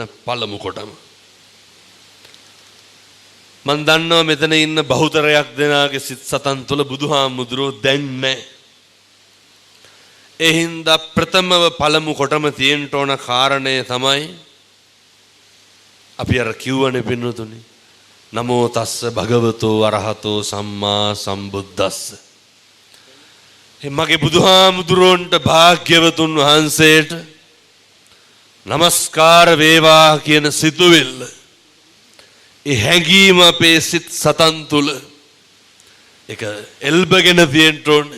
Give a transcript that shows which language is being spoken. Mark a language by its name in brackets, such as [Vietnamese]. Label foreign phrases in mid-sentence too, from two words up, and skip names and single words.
[Sinhala] පළමු කොටම මම දන්නවා මෙතන ඉන්න බහුතරයක් දෙනාගේ සිත් සතන් තුළ බුදුහාමුදුරුවෝ දැන් නැහැ. ඒ හින්දා ප්‍රථමව පළමු කොටම තියෙන්න ඕන කාරණය තමයි අපි අර කිව්වනේ පින්නතුනි, [Pali] නමෝ තස්ස භගවතෝ අරහතෝ සම්මා සම්බුද්දස්ස. [Sinhala] මගේ බුදුහාමුදුරුවන්ට භාග්‍යවතුන් වහන්සේට නමස්කාර වේවා කියන සිතුවිල්ල, ඒ හැඟීම අපේ සිත් සතන් තුළ ඒක එල්බගෙන තියෙන්න ඕනේ.